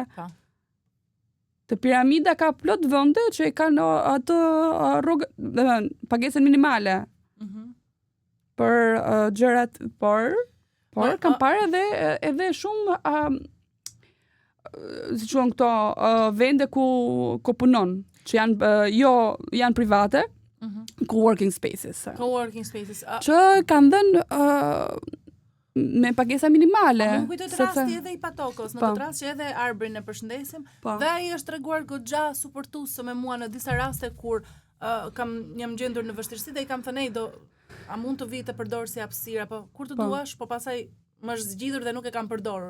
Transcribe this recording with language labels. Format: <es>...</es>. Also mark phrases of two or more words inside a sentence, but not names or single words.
<sq>Te piramida ka plot vende që kanë atë rrugë, pagesën minimale. Për gjërat, por kam parë edhe shumë si quhen këto vende ku punon, që janë private.</sq> <en>Co-working spaces.</en> <sq>Që kanë dhënë me pagesa minimale. Më kujtoj rasti edhe i Patokos, në këtë rast që edhe Arbrin e përshëndesim, dhe ai është treguar goxha suportuese me mua në disa raste kur jam gjendur në vështirësi dhe i kam thënë a mund të vi të përdor si hapësirë apo kur të duash, po pastaj më është zgjidhur dhe nuk e kam përdorur.</sq>